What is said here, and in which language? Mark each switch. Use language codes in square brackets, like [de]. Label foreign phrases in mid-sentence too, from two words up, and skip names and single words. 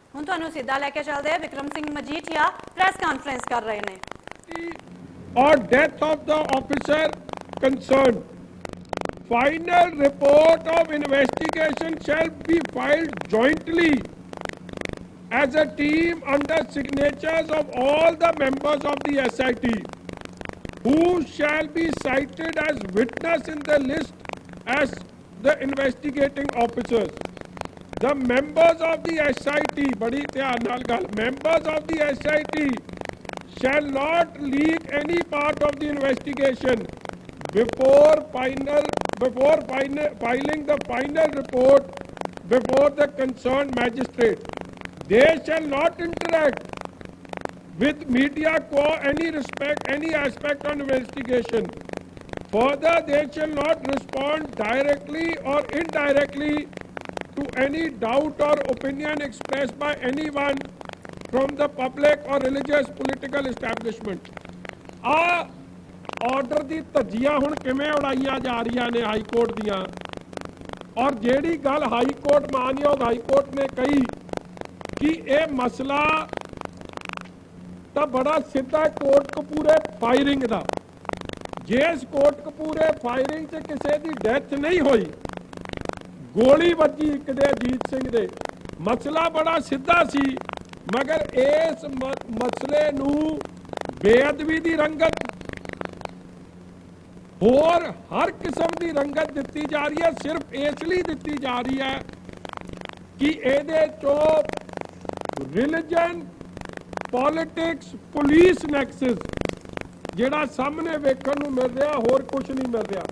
[pa] ਹੁਣ ਤੁਹਾਨੂੰ ਸਿੱਧਾ ਲੈ ਕੇ ਚੱਲਦੇ ਵਿਕਰਮ ਸਿੰਘ ਮਜੀਠੀਆ [en] press conference [pa] ਕਰ ਰਹੇ ਨੇ। [en] or death of the officer concerned. Final report of investigation shall be filed jointly as a team under signatures of all the members of the SIT, who shall be cited as witness in the list as the investigating officers. The members of the SIT, [pa] ਬੜੀ ਧਿਆਨ ਨਾਲ ਗੱਲ, [en] members of the SIT shall not leak any part of the investigation before filing the final report before the concerned magistrate. They shall not interact with media any aspect on investigation. Further, they shall not respond directly or indirectly to any doubt or opinion expressed by anyone from the public or religious political establishment. [pa] ਆਰਡਰ ਦੀ ਧੱਜੀਆਂ ਹੁਣ ਕਿਵੇਂ ਉਡਾਈਆਂ ਜਾ ਰਹੀਆਂ ਨੇ ਹਾਈ ਕੋਰਟ ਦੀਆਂ, ਔਰ ਜਿਹੜੀ ਗੱਲ ਹਾਈ ਕੋਰਟ ਮਾਨਯੋਗ ਹਾਈ ਕੋਰਟ ਨੇ ਕਹੀ ਕਿ ਇਹ ਮਸਲਾ ਤਾਂ ਬੜਾ ਸਿੱਧਾ ਕੋਟਕਪੂਰੇ ਫਾਇਰਿੰਗ ਦਾ, ਜਿਸ ਕੋਟਕਪੂਰੇ ਫਾਇਰਿੰਗ 'ਚ ਕਿਸੇ ਦੀ ਡੈਥ ਨਹੀਂ ਹੋਈ, ਗੋਲੀ ਵੱਜੀ ਇੱਕ ਦੇ ਅਜੀਤ ਸਿੰਘ ਦੇ, ਮਸਲਾ ਬੜਾ ਸਿੱਧਾ ਸੀ, ਮਗਰ ਇਸ ਮਸਲੇ ਨੂੰ ਬੇਅਦਬੀ ਦੀ ਰੰਗਤ ਹੋਰ ਹਰ ਕਿਸਮ ਕੀ ਰੰਗਤ ਦਿੱਤੀ ਜਾ ਰਹੀ ਹੈ। ਸਿਰਫ ਇਸਲਈ ਦਿੱਤੀ ਜਾ ਰਹੀ ਹੈ ਕਿ ਇਹਦੇ ਚੋਂ [en] religion politics police nexus [pa] ਜਿਹੜਾ ਸਾਹਮਣੇ ਵੇਖਣ ਨੂੰ ਮਿਲ ਰਿਹਾ, ਹੋਰ ਕੁਝ ਨਹੀਂ ਮਿਲ ਰਿਹਾ।